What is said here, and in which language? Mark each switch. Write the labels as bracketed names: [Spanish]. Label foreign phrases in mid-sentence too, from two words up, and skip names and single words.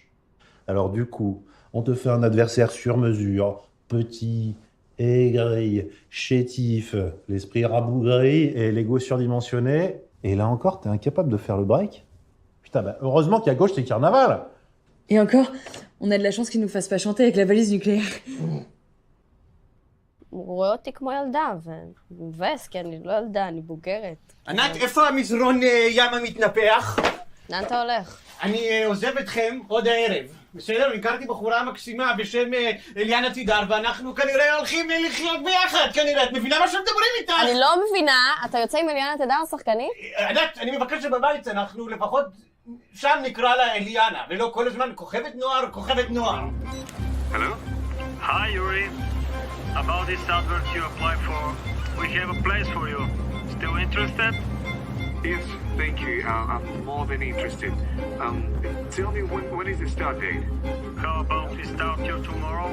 [French] Alors du coup, on te fait un adversaire sur mesure, petit, aigri, chétif, l'esprit rabougri et l'ego surdimensionné. Et là encore, t'es incapable de faire le break. Putain, heureusement qu'à gauche, c'est carnaval. Et encore, on a de la chance qu'ils nous fassent pas chanter avec la valise nucléaire. [Hebrew] הוא רואה אותי כמו ילדה, ומבאס, כי אני לא ילדה, אני בוגרת. ענת, איפה המזרון ים המתנפח? לאן אתה הולך? אני עוזב אתכם עוד הערב. בסדר? הכרתי בחורה מקסימה בשם אליאנה תידר, ואנחנו כנראה הולכים לחיות ביחד, כנראה. את מבינה מה שמדברים איתך? אני לא מבינה. אתה יוצא עם אליאנה תידר שחקנית? ענת, אני מבקש שבבית אנחנו לפחות שם נקרא לה אליאנה, ולא כל הזמן כוכבת נוער. [English] Hello? Hi, Yuri. About this advert you applied for, we have a place for you. Still interested? Yes, thank you. I'm more than interested. Tell me when is the start date? How about we start you tomorrow?